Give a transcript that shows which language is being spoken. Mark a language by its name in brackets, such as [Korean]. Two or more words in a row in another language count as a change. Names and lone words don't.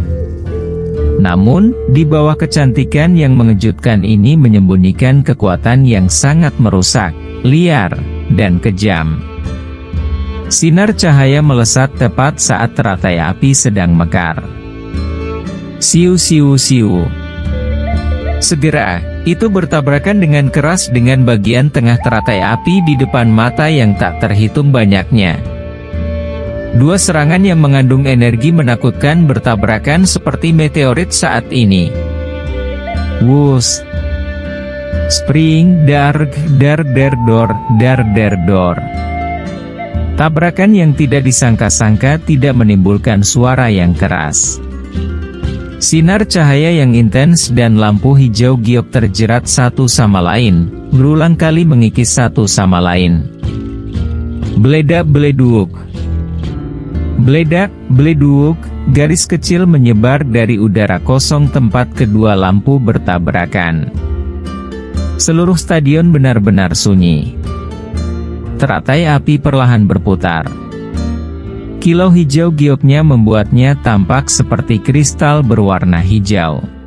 [Indonesian] Namun, di bawah kecantikan yang mengejutkan ini menyembunyikan kekuatan yang sangat merusak, liar, dan kejam. Sinar cahaya melesat tepat saat teratai api sedang mekar. Siu siu siu. Segera, itu bertabrakan dengan keras dengan bagian tengah teratai api di depan mata yang tak terhitung banyaknya. Dua serangan yang mengandung energi menakutkan bertabrakan seperti meteorit saat ini. Wus! Spring, dar, dar, der, dor. Tabrakan yang tidak disangka-sangka tidak menimbulkan suara yang keras. Sinar cahaya yang intens dan lampu hijau giok terjerat satu sama lain, berulang kali mengikis satu sama lain. Beledak-beleduk. Beledak-beleduk, garis kecil menyebar dari udara kosong tempat kedua lampu bertabrakan. Seluruh stadion benar-benar sunyi. Teratai api perlahan berputar. Kilau hijau gioknya membuatnya tampak seperti kristal berwarna hijau.